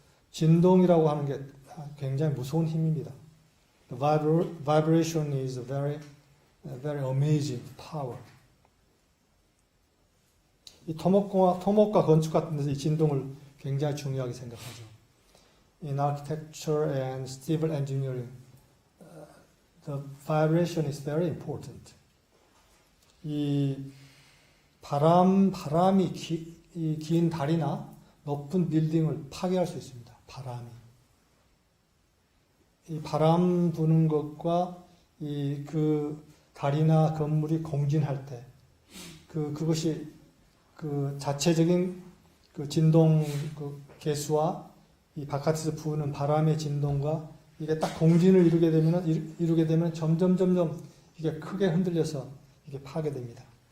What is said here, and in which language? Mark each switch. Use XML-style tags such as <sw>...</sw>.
<ko>진동이라고 하는 게 굉장히 무서운 힘입니다.</ko> <en>The vibration is a very amazing power.</en> <ko>이 토목과 건축 같은 데서 이 진동을 굉장히 중요하게 생각하죠.</ko> <en>In architecture and civil engineering, the vibration is very important.</en> <ko>이 바람이 긴 다리나 높은 빌딩을 파괴할 수 있습니다. 이 바람 부는 것과 그 다리나 건물이 공진할 때 그것이 그 자체적인 그 진동 그 개수와 이 바깥에서 부는 바람의 진동과 이게 딱 공진을 이루게 되면 점점 이게 크게 흔들려서 이게 파괴됩니다.</ko>